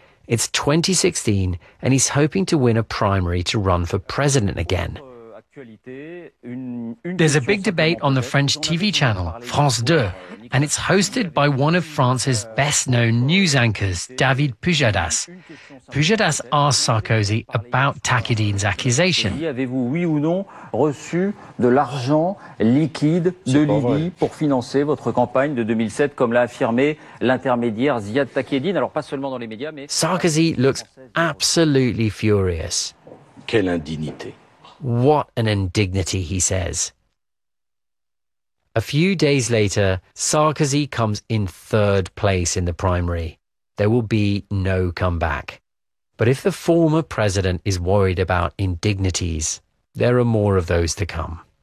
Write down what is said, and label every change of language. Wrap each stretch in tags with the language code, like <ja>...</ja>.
<en>It's 2016, and he's hoping to win a primary to run for president again. There's a big debate on the French TV channel, France 2, and it's hosted by one of France's best-known news anchors, David Pujadas. Pujadas asked Sarkozy about Takedine's accusation.</en> <fr>Avez-vous oui ou non reçu de l'argent liquide de Lily pour financer votre campagne de 2007, comme l'a affirmé l'intermédiaire Ziad Takedine? Alors pas seulement dans les médias, mais</fr> <en>Sarkozy looks absolutely furious.</en> <fr>Quelle indignité!</fr> <en>What an indignity, he says. A few days later, Sarkozy comes in third place in the primary. There will be no comeback. But if the former president is worried about indignities, there are more of those to come.</en>